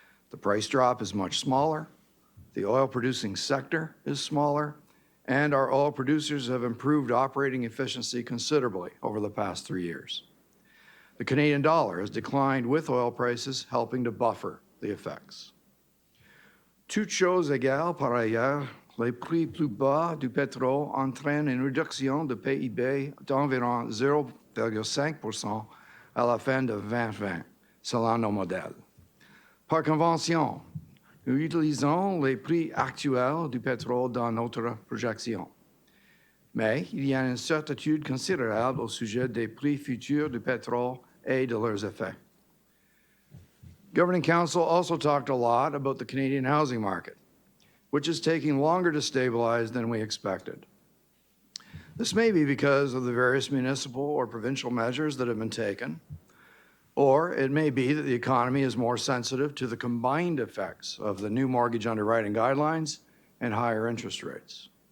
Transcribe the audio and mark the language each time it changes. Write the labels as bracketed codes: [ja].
[en] The price drop is much smaller, the oil-producing sector is smaller, and our oil producers have improved operating efficiency considerably over the past 3 years. The Canadian dollar has declined with oil prices, helping to buffer the effects. [fr] Toutes choses égales par ailleurs, les prix plus bas du pétrole entraînent une réduction de PIB d'environ 0,5% à la fin de 2020, selon nos modèles. Par convention, nous utilisons les prix actuels du pétrole dans notre projection. Mais il y a une incertitude considérable au sujet des prix futurs du pétrole et de leurs effets. [en] Governing Council also talked a lot about the Canadian housing market, which is taking longer to stabilize than we expected. This may be because of the various municipal or provincial measures that have been taken, or it may be that the economy is more sensitive to the combined effects of the new mortgage underwriting guidelines and higher interest rates.